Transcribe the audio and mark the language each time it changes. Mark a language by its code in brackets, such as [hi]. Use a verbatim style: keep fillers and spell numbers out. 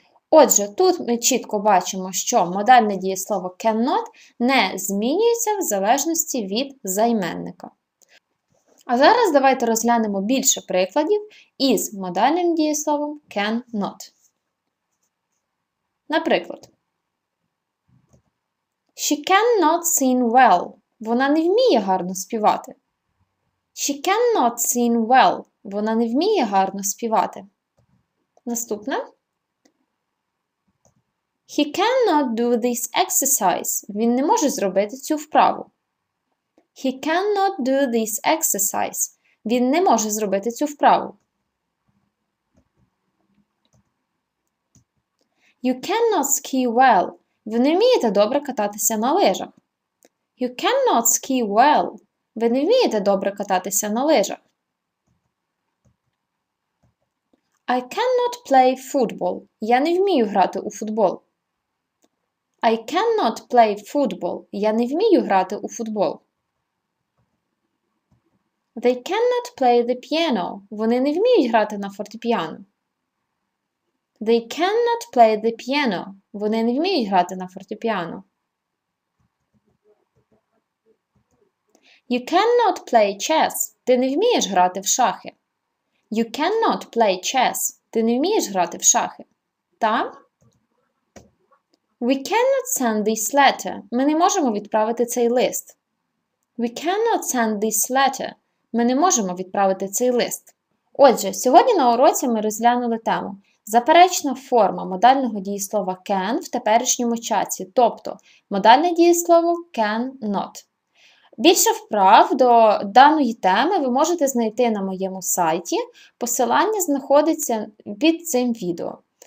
[uk] Отже, тут ми чітко бачимо, що модальне дієслово cannot не змінюється в залежності від займенника. А зараз давайте розглянемо більше прикладів із модальним дієсловом can not. Наприклад, [en] She cannot sing well. [uk] Вона не вміє гарно співати. [en] She cannot sing well. [uk] Вона не вміє гарно співати. Наступне. [en] He cannot do this exercise. [uk] Він не може зробити цю вправу. [en] He cannot do this exercise. [uk] Він не може зробити цю вправу. [en] You cannot ski well. [uk] Ви не вмієте добре кататися на лижах. [en] You cannot ski well. [uk] Ви не вмієте добре кататися на лижах. [en] I cannot play football. [uk] Я не вмію грати у футбол. [en] I cannot play football. [uk] Я не вмію грати у футбол. [en] They cannot play the piano. [uk] Вони не вміють грати на фортепіано. [en] They cannot play the piano. [uk] Вони не вміють грати на фортепіано. [en] You cannot play chess. [uk] Ти не вмієш грати в шахи. [en] You cannot play chess. [uk] Ти не вмієш грати в шахи. Та? [en] We cannot send this letter. [uk] Ми не можемо відправити цей лист. [en] We cannot send this letter. [uk] Ми не можемо відправити цей лист. Отже, сьогодні на уроці ми розглянули тему «Заперечна форма модального дієслова can в теперішньому часі», тобто модальне дієслово can not. Більше вправ до даної теми ви можете знайти на моєму сайті, посилання знаходиться під цим відео.